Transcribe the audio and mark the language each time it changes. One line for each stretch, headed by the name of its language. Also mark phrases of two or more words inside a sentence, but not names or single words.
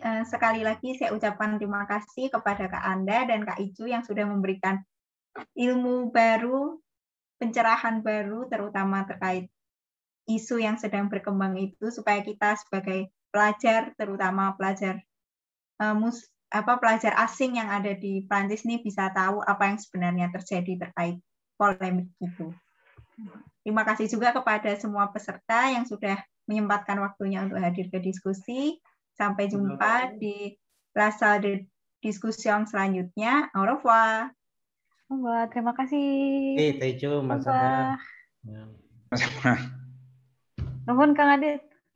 Indonesian: Sekali lagi saya ucapkan terima kasih kepada Kak Anda dan Kak Icu yang sudah memberikan ilmu baru, pencerahan baru, terutama terkait isu yang sedang berkembang itu, supaya kita sebagai pelajar, terutama pelajar pelajar asing yang ada di Prancis ini bisa tahu apa yang sebenarnya terjadi terkait polemik itu. Terima kasih juga kepada semua peserta yang sudah menyempatkan waktunya untuk hadir ke diskusi. Sampai jumpa di Plaza de Discussion selanjutnya.
French: Au revoir.
Indonesian: Terima kasih.
English: Thank you,
Indonesian: Mas.
Sundanese: Nuhun Kang Adit.